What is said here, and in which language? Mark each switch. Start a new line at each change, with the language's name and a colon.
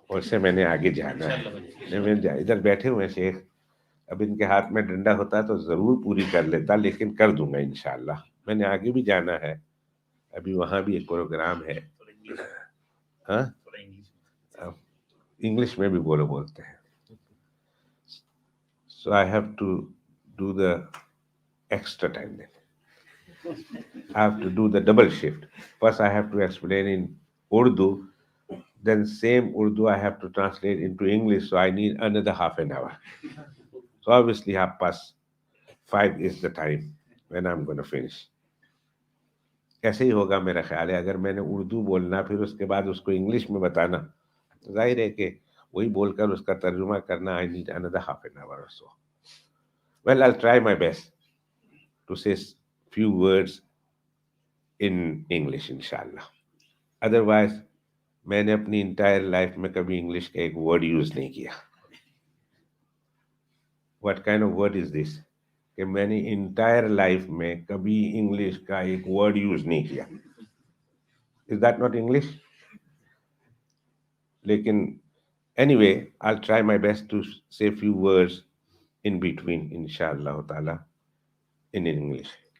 Urdu: اور سے میں نے آگے جانا ہے. ادھر بیٹھے ہوئے شیخ، اب ان کے ہاتھ میں ڈنڈا ہوتا تو ضرور پوری کر لیتا، لیکن کر دوں گا انشاءاللہ. میں نے آگے بھی جانا ہے، ابھی وہاں بھی ایک پروگرام ہے. ہاں، انگلش میں بھی بولتے ہیں.
English: So I have to do the extra time then. I have to do the double shift. First I have to explain in Urdu, then same Urdu I have to translate into English, so I need another half an hour. So obviously 5:30 is the time when I'm going to finish.
Urdu: ایسے ہی ہوگا میرا خیال ہے. اگر میں نے اردو بولنا پھر اس کے بعد اس کو انگلش میں بتانا، ظاہر ہے کہ وہی بول کر اس کا ترجمہ کرنا.
English: I need another half an hour or so. Well, I'll try my best to say few words in English انشاءاللہ.
Urdu: ادروائز میں نے اپنی انٹائر لائف میں کبھی انگلش کا ایک ورڈ یوز نہیں کیا.
English: What kind of word is this؟
Urdu: کہ میں نے انٹائر لائف میں کبھی انگلش کا ایک ورڈ یوز نہیں کیا.
English: Is that not English؟ لیکن anyway, I'll try my best to say few words in between انشاءاللہ تعالی in English.